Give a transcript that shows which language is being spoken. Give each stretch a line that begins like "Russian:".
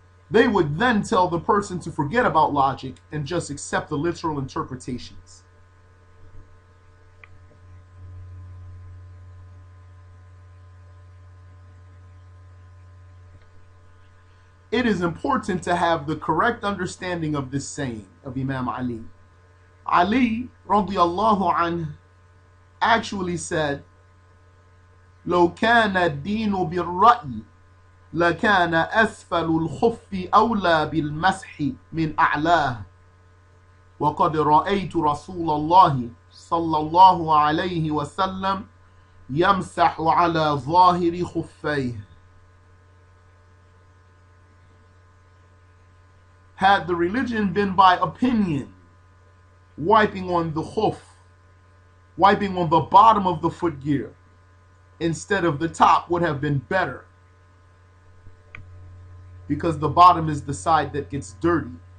English: They would then tell the person to forget about logic and just accept the literal interpretations. It is important to have the correct understanding of this saying of Imam Ali. Ali, radiyallahu anhu, actually said,
Arabic: لو كان الدين بالرأي لكان أسفل الخف أولى بالمسح من أعلاه وقد رأيت رسول الله صلى الله عليه وسلم يمسح على ظاهر خفيه.
English: Had the religion been by opinion, wiping on the khuf, wiping on the bottom of the footgear instead of the top would have been better, because the bottom is the side that gets dirty.